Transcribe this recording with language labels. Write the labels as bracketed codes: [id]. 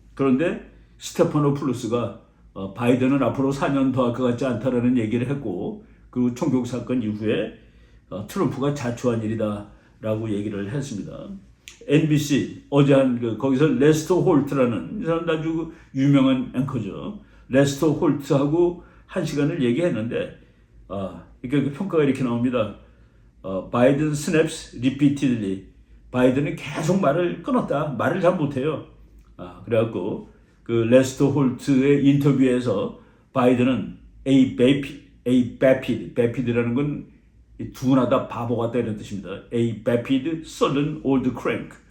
[ko] 그런데 스테파노풀로스가 바이든은 앞으로 4년 더 할 것 같지 않다라는 얘기를 했고, 그리고 총격 사건 이후에 트럼프가 자초한 일이다라고 얘기를 했습니다. NBC 어제 거기서 레스터 홀트라는 이 사람 아주 유명한 앵커죠. 레스터 홀트하고 1시간을 얘기했는데 이렇게 평가가 이렇게 나옵니다. [en] 바이든 snaps repeatedly. [ko] 바이든은 계속 말을 끊었다. 말을 잘 못해요. 그래갖고 그 레스터 홀트의 인터뷰에서 바이든은 a vapid라는 건 둔하다, 바보 같다 이런 뜻입니다. [en] A vapid, sullen old crank.